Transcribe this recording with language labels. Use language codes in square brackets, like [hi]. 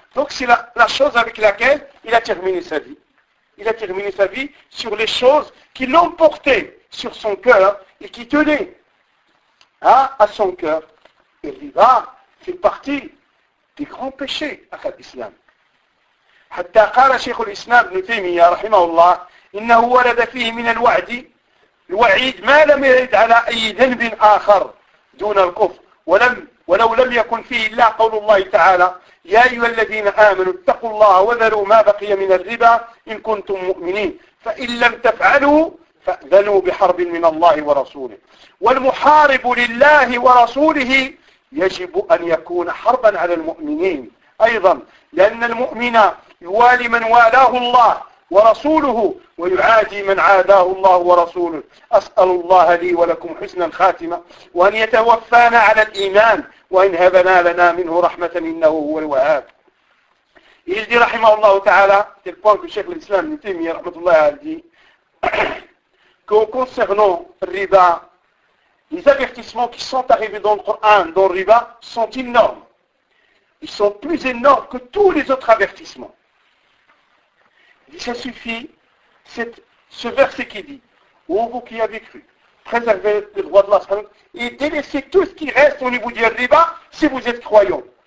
[fr] Donc c'est la chose avec laquelle il a terminé sa vie. Il a terminé sa vie sur les choses qui l'emportaient sur son cœur et qui tenaient, hein, à son cœur. Et riba fait partie des grands péchés à l'islam. [ar] حتى قال شيخ الإسلام ابن تيمية رحمه الله إنه ولد فيه من الوعد الوعيد ما لم يرد على أي ذنب آخر دون الكفر ولو لم يكن فيه إلا قول الله تعالى يا أيها الذين آمنوا اتقوا الله وذروا ما بقي من الربا إن كنتم مؤمنين فإن لم تفعلوا فأذنوا بحرب من الله ورسوله والمحارب لله ورسوله يجب أن يكون حربا على المؤمنين أيضا لأن المؤمن يوالي من والاه الله ورسوله ويعادي من عاداه الله ورسوله أسأل الله لي ولكم حسن الخاتمة وأن يتوفانا على الإيمان وإن هبنا لنا منه رحمة إنه هو الوهاب [fr] Et il dit, rahimahullah ta'ala, à tel point que Cheikh l'Islam, Ibn Taymiyyah, rahmatullah, a dit, que concernant riba, les avertissements qui sont arrivés dans le Coran, dans riba, sont énormes. Ils sont plus énormes que tous les autres avertissements. Il dit, ça suffit, c'est ce verset qui dit, ô vous qui avez cru, préservez le droit de l'Allah, et délaissez tout ce qui reste au niveau du riba, si vous êtes croyant.